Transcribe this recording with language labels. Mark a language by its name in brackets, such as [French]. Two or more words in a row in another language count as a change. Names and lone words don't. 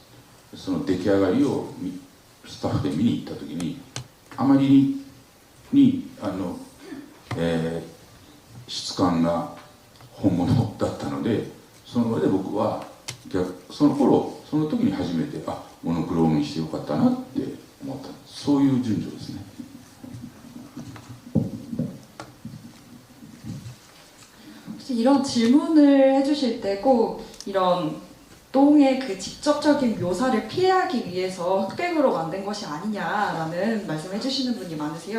[Japanese] その出来上がりをスタッフで見に行った時にあまりに質感が本物だったので、その上で僕はその時に初めてモノクロームにしてよかったなって思った、そういう順序ですね。 [Korean] 혹시 이런 질문을 해주실 때 꼭 이런 똥의 그 직접적인 묘사를 피하기 위해서 흑백으로 만든 것이 아니냐라는 말씀해 주시는 분이 많으세요.